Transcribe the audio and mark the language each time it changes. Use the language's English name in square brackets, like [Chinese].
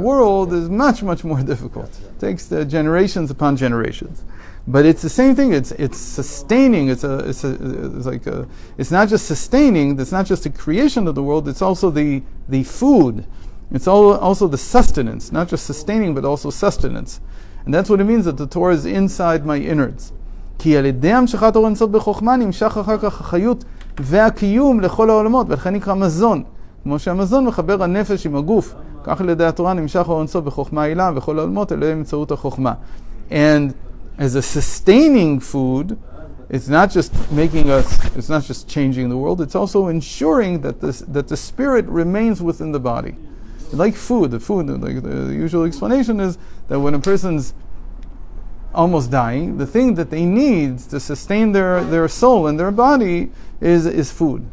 [English] world is much, much more difficult. It takes generations upon generations. But it's the same thing. It's sustaining. It's not just sustaining. It's not just the creation of the world. It's also the food. It's also the sustenance. Not just sustaining, but also sustenance. And that's what it means that the Torah is inside my innards. [Hebrew] כי על ידי המשכת אור אינסוף בחוכמה נמשך אחר כך החיות והקיום לכל העולמות, ולכן נקרא מזון. כמו שהמזון מחבר הנפש עם הגוף, כך על ידי התורה נמשך אור אינסוף בחוכמה עילה וכל העולמות אלוהי באמצעות החוכמה. [English] And as a sustaining food, it's not just it's not just changing the world, it's also ensuring that the spirit remains within the body. Like food, like the usual explanation is that when a person's almost dying, the thing that they need to sustain their soul and their body is food.